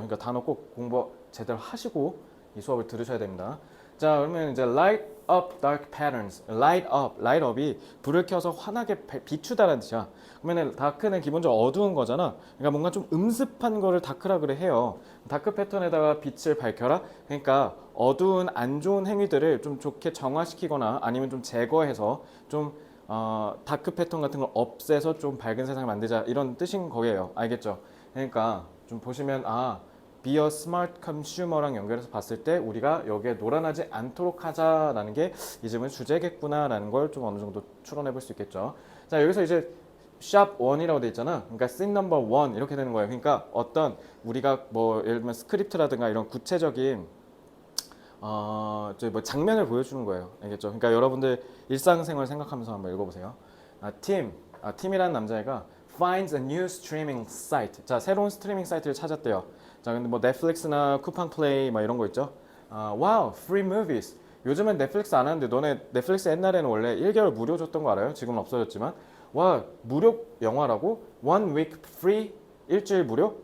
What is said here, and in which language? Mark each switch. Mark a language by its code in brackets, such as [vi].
[ko] 그러니까 단어 꼭 공부 제대로 하시고 이 수업을 들으셔야 됩니다. 자, 그러면 이제 [en] light up dark patterns. [ko] light up이 불을 켜서 환하게 비추다라는 뜻이야. 그러면 다크는 기본적으로 어두운 거잖아. 그러니까 뭔가 좀 음습한 거를 다크라 그래 해요. 다크 패턴에다가 빛을 밝혀라. 그러니까 어두운 안 좋은 행위들을 좀 좋게 정화시키거나 아니면 좀 제거해서 좀 다크 패턴 같은 걸 없애서 좀 밝은 세상을 만들자 이런 뜻인 거예요. 알겠죠? 그러니까 좀 보시면 [en] be a smart consumer [ko] 랑 연결해서 봤을 때 우리가 여기에 놀아나지 않도록 하자라는 게 이 질문 주제겠구나라는 걸 좀 어느 정도 추론해 볼 수 있겠죠. 자, 여기서 이제 shop 1이라고 돼 있잖아. 그러니까 [en] scene number 1 [ko] 이렇게 되는 거예요. 그러니까 어떤 우리가 뭐 예를 들면 스크립트라든가 이런 구체적인 뭐 장면을 보여주는 거예요. 알겠죠? 그러니까 여러분들 일상생활 생각하면서 한번 읽어보세요. 팀이라는 남자애가 [en] finds a new streaming site. [ko] 자, 새로운 스트리밍 사이트를 찾았대요. 자, 근데 뭐 넷플릭스나 쿠팡 플레이 막 이런 거 있죠? [en] wow, free movies. [ko] 요즘엔 넷플릭스 안 하는데 너네 넷플릭스 옛날에는 원래 1개월 무료 줬던 거 알아요? 지금은 없어졌지만. 와, 무료 영화라고? [en] One week free? [ko] 일주일 무료?